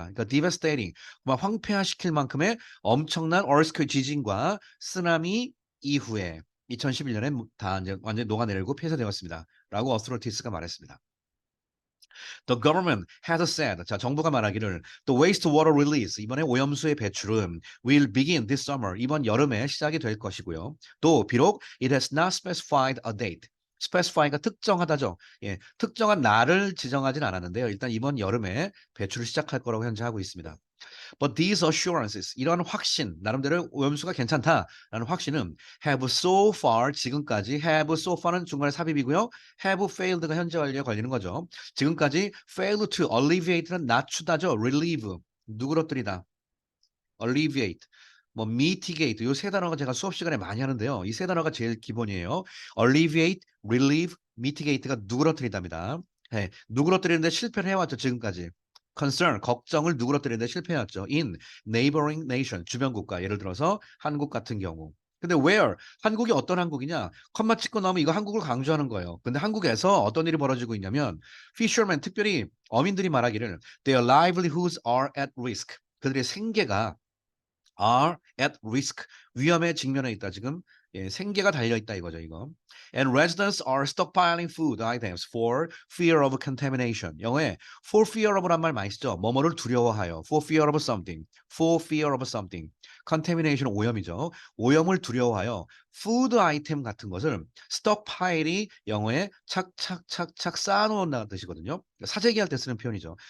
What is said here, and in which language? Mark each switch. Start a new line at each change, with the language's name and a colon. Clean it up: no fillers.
Korean: 그러니까 devastating 막 황폐화시킬 만큼의 엄청난 earthquake 지진과 쓰나미 이후에 2011년에 다 이제 완전히 녹아내리고 폐쇄되었습니다. 라고 authorities가 말했습니다.
English: The government has said,
Korean: 자, 정부가 말하기를
English: the wastewater release,
Korean: 이번에 오염수의 배출은
English: will begin this summer,
Korean: 이번 여름에 시작이 될 것이고요. 또 비록
English: it has not specified a date,
Korean: specify가 특정하다죠. 예, 특정한 날을 지정하진 않았는데요. 일단 이번 여름에 배출을 시작할 거라고 현재 하고 있습니다.
English: But these assurances,
Korean: 이런 확신, 나름대로 오염수가 괜찮다라는 확신은
English: have so far,
Korean: 지금까지 have so far는 중간에 삽입이고요. have failed가 현재 완료에 걸리는 거죠. 지금까지
English: failed to alleviate
Korean: 는 낮추다죠. relieve, 누그러뜨리다. alleviate, 뭐 mitigate, 요 세 단어가 제가 수업 시간에 많이 하는데요. 이 세 단어가 제일 기본이에요. alleviate, relieve, mitigate가 누그러뜨리답니다. 네, 누그러뜨리는데 실패를 해왔죠. 지금까지. concern, 걱정을 누그러뜨리는데 실패해왔죠.
English: in neighboring nation,
Korean: 주변 국가. 예를 들어서 한국 같은 경우. 근데 where? 한국이 어떤 한국이냐? 컴마 찍고 나오면 이거 한국을 강조하는 거예요. 근데 한국에서 어떤 일이 벌어지고 있냐면 fishermen, 특별히 어민들이 말하기를
English: their livelihoods are at risk.
Korean: 그들의 생계가
English: are at risk.
Korean: 위험에 직면해 있다. 지금 예, 생계가 달려 있다 이거죠, 이거.
English: And residents are stockpiling food items for fear of contamination.
Korean: 영어에 for fear of란 말 많이 쓰죠. 뭐뭐를 두려워하여.
English: for fear of something.
Korean: for fear of something. contamination 오염이죠. 오염을 두려워하여 food item 같은 것을 stockpile이 영어에 착착착착 쌓아놓는다는 뜻이거든요. 사재기할 때 쓰는 표현이죠.